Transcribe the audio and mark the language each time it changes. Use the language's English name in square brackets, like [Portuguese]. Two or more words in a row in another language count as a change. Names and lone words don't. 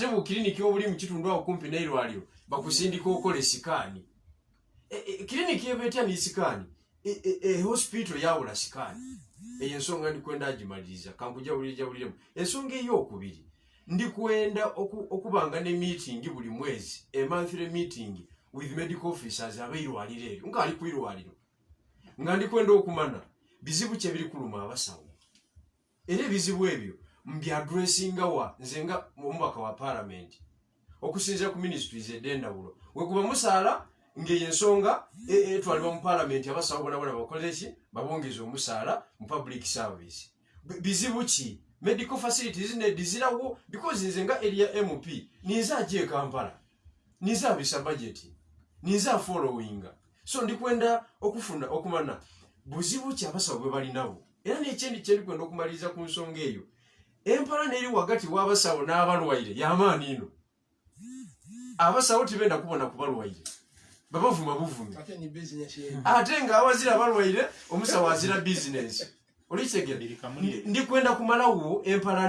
[Soga] mu kiriniki obuli mu kitundu awo kumpi n'eirwaliro bakusindika okole sikaani kiriniki ebetya ni sikaani hospital yawula sikaani ensonga ndi kwenda agimaliriza kambuja buliremu ensonga ey'okubiri ndi kwenda okubanga ne meeting buli mwezi [English] a monthly meeting with medical officers [Soga] abeirwaliro eryo nga ali kwirwaliro nga ndi kwenda okumana bizibu kye biri kuluma abasawo era ebizibu ebyo mbya addressinga wa nze nga omubaka wa parliament okusinzira ku ministries edendawulo wekuba musaala ng'ensonga twaliba mu parliament abasawo bonabona bakoleki babongeza omusaala mu [English] public service [Soga] bizibu ki [English] medical facilities [Soga] nedizirawo because nze nga [English] area MP [Soga] ninza aje Kampala ninza abisa budget ninza followinga so ndikwenda okufuna okumana buzibu ki abasawo bwe bali nabo era n'ekindi kyendi kwenda okumaliriza ku nsonga eyo empala n'eri wagati w'abasawo n'abalwaire y'amaani ino abasawo tibenda kubona kubalwaire babavuma buvumi ate nga awazira abalwaire omusawo azira bizinesi olikitegera ndikwenda kumalawo empala